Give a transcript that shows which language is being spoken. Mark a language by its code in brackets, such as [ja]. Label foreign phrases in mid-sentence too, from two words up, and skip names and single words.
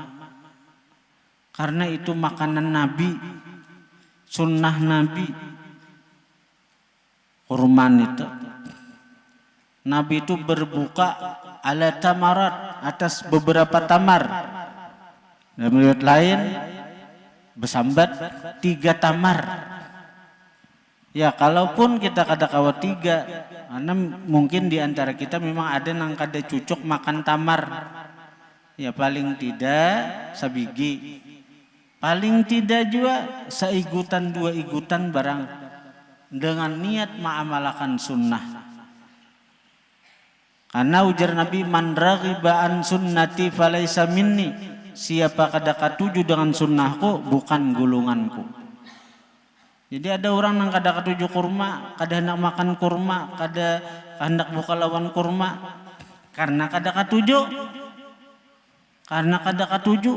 [bjn] Karena itu makanan Nabi, sunnah Nabi. Kurman itu. Nabi itu berbuka [ar] على تمرات, [bjn] atas beberapa tamar. Dan menurut lain bersambat 3 tamar. Ya, kalaupun kita kada kawa 3, karena mungkin di antara kita memang ada nang kada cucuk makan tamar. Ya, paling tidak sabigi. Paling tidak juga seigutan 2 igutan barang, dengan niat mengamalkan sunnah. Karena ujar Nabi, [ar] من رغب عن سنتي فليس مني. [bjn] Siapa kada katuju dengan sunnahku bukan golonganku. Jadi ada orang yang kada katuju kurma, kada hendak makan kurma, kada hendak buka lawan kurma karena kada katuju. Karena kada katuju.